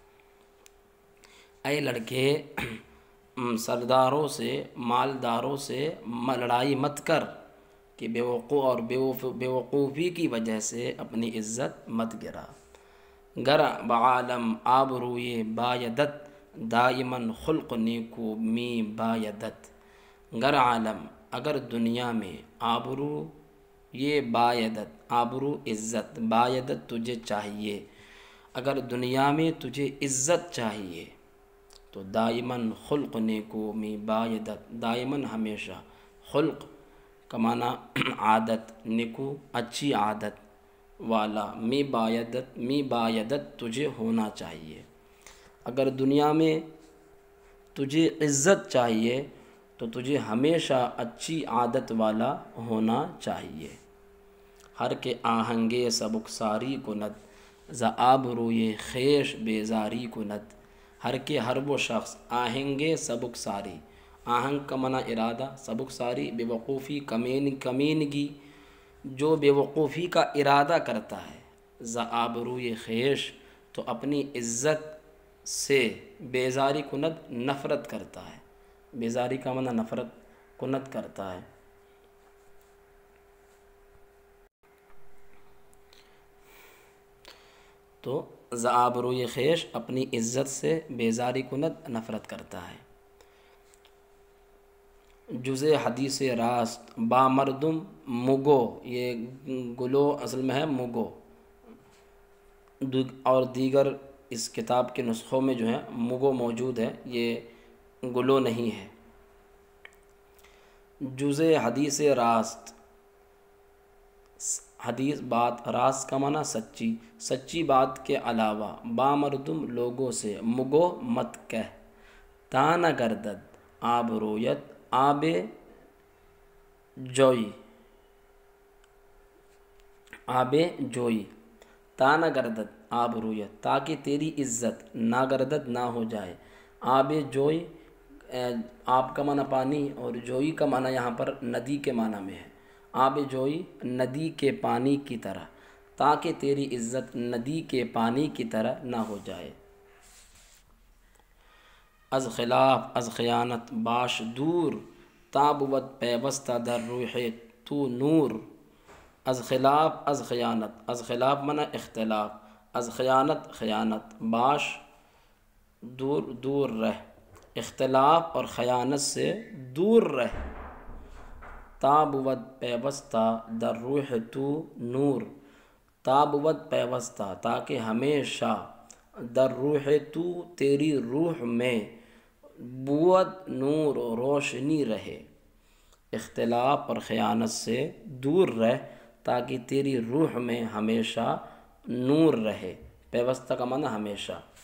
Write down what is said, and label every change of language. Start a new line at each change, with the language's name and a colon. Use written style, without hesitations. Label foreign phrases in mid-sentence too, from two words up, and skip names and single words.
Urdu: اے لڑکے سرداروں سے، مالداروں سے لڑائی مت کر کہ بے وقوفی کی وجہ سے اپنی عزت مت گرا۔
Persian: گر بعالم آبروئے بایدت، دائماً خلق نیکو می بایدت۔ گر عالم،
Urdu: اگر دنیا میں،
Persian: آبرو یہ بایدت،
Urdu: آبرو عزت، بایدت تجھے چاہیے، اگر دنیا میں تجھے عزت چاہیے تو
Persian: دائماً خلق نیکو می بایدت،
Urdu: دائماً ہمیشہ، خلق کا معنی عادت، نیکو اچھی عادت والا،
Persian: می بایدت
Urdu: تجھے ہونا چاہیے۔ اگر دنیا میں تجھے عزت چاہیے تو تجھے ہمیشہ اچھی عادت والا ہونا چاہیے۔
Persian: ہر کے آہنگے سبکساری کند، ز آبروئے خویش بیزاری کند۔ ہر کے،
Urdu: ہر وہ شخص،
Persian: آہنگے سبکساری،
Urdu: آہنگ کا معنی ارادہ، سبکساری بے وقوفی، کمینگی، جو بے وقوفی کا ارادہ کرتا ہے،
Persian: ز آبروئے خویش
Urdu: تو اپنی عزت سے،
Persian: بیزاری کند
Urdu: نفرت کرتا ہے، بیزاری کا معنی نفرت کند کرتا ہے۔ تو
Persian: ز آبروئے خویش
Urdu: اپنی عزت سے
Persian: بیزاری کند
Urdu: نفرت کرتا ہے۔
Persian: جز حدیث راست با مردم مگو،
Urdu: یہ گلو اصل میں ہے مگو، اور دیگر اس کتاب کے نسخوں میں جو ہے مگو موجود ہے، یہ گلو نہیں ہے۔
Persian: جز حدیث راست،
Urdu: حدیث بات، راست کا معنی سچی، سچی بات کے علاوہ،
Persian: با مردم
Urdu: لوگوں سے، مگو مت کہہ،
Persian: تا نہ گردد آبرویت آب جوئی، آب جوئی، تا نہ گردد آبرویت،
Urdu: تاکہ تیری عزت ناگردد نہ ہو جائے،
Persian: آب جوئی،
Urdu: آب کا معنی پانی اور جوئی کا معنی یہاں پر ندی کے معنی میں ہے،
Persian: آب جوئی
Urdu: ندی کے پانی کی طرح، تاکہ تیری عزت ندی کے پانی کی طرح نہ ہو جائے۔
Persian: از خلاف، از خیانت باش دور، تا بود پیوستہ در روح تو نور۔ از خلاف، از خیانت، از خلاف
Urdu: معنی اختلاف،
Persian: از خیانت
Urdu: خیانت،
Persian: باش دور،
Urdu: دور رہ، اختلاف اور خیانت سے دور رہ،
Persian: تا بود پیوستہ در روح تو نور، تا بود پیوستہ
Urdu: تاکہ ہمیشہ،
Persian: در روح تو
Urdu: تیری روح میں،
Persian: بود نور
Urdu: روشنی رہے، اختلاف اور خیانت سے دور رہ تاکہ تیری روح میں ہمیشہ نور رہے، پیوستہ کا معنی ہمیشہ۔